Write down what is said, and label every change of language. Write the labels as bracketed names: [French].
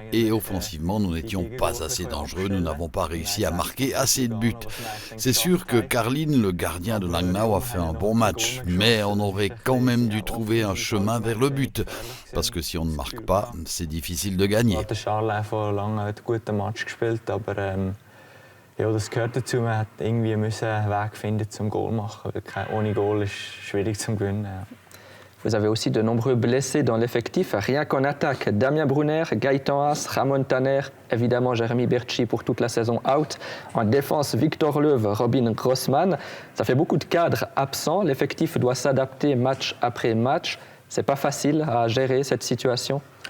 [French] Et offensivement, nous n'étions pas assez dangereux. Nous n'avons pas réussi à marquer assez de buts. C'est sûr que Carlin, le gardien de Langnau, a fait un bon match, mais on aurait quand même dû trouver un chemin vers le but. Parce que si on ne marque pas, c'est difficile de gagner. [German] Von Langnau hat einen guten Match gespielt, aber ja, das gehört dazu. Man hat irgendwie einen Weg finden zum Goal machen. Ohne Goal ist es schwierig zu gewinnen. Ja. [French] Vous avez aussi de nombreux blessés dans l'effectif. Rien qu'en attaque, Damien Brunner, Gaëtan Haas, Ramon Tanner, évidemment Jérémy Berchi pour toute la saison out. En défense, Victor Löw, Robin Grossman. Ça fait beaucoup de cadres absents. L'effectif doit s'adapter match après match. C'est pas facile à gérer cette situation.